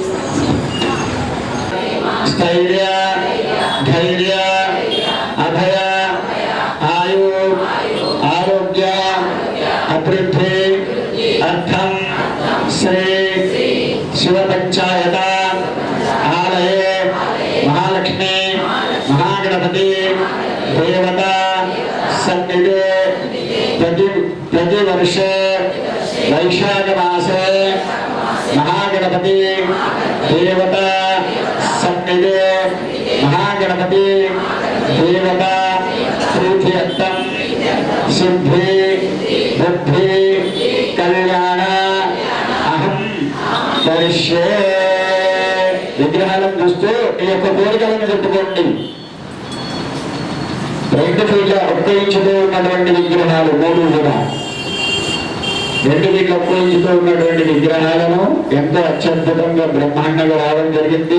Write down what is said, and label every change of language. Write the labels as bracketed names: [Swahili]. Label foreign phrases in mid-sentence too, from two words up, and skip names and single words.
[Sanskrit] స్థైర్య ధైర్య అభయ ఆయు ఆరోగ్య అభివృద్ధి అర్థం శ్రీ శివపంచాయత ఆలయే महालक्ष्मी महागणपति देवता सन्निधे प्रतिवर्ष वैशाख मासे महागणपति देवता सन्निधे महागणपति देवता प्रीत्यर्थम सिद्धि बुद्धि कल्याण अहम करिष्ये. [Telugu] విగ్రహాలను చూస్తూ ఈ యొక్క కోరికలను చెప్పుకోండి. 2 ఫీట్ల 1 ఇంచుతో ఉన్నటువంటి విగ్రహాలు 3 కూడా 2 ఫీట్ల 1 ఇంచుతో ఉన్నటువంటి విగ్రహాలను ఎంతో అత్యద్భుతంగా బ్రహ్మాండంగా రావడం జరిగింది.